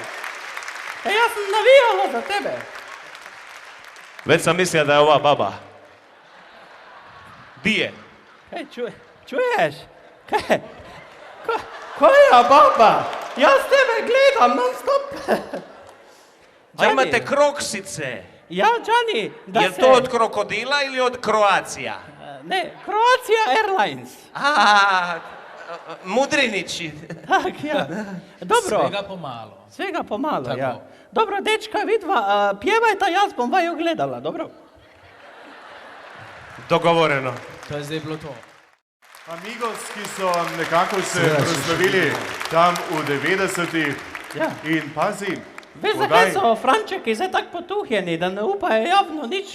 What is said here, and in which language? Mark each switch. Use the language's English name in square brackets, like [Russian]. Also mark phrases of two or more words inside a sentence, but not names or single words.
[Slovenian] Jaz sem navijala za tebe. Več sem mislila, da je ova baba. Bije. Kaj čuješ? Kaj? [Croatian] Koja baba? [Slovenian] Jaz tebe gledam, non stop. [Croatian] A imate kroksice? Ja, Gianni, da Je to od krokodila ili od Kroacija? Ne, Croatia Airlines. Mudrinići. [Slovenian] Tak, ja. Dobro. [Croatian] Svega pomalo. Svega pomalo, Tako. ja. [Slovenian] Dobro, dečka, vidva, pjevajta, jaz bom vaju gledala, dobro? Dogovoreno. To je zdaj bilo to. Amigos, ki so nekako se proslavili tam v 90-ih Ja. in pazi, Veš, zakaj so Frančeki zdaj tako potuhjeni, da ne upajo javno nič?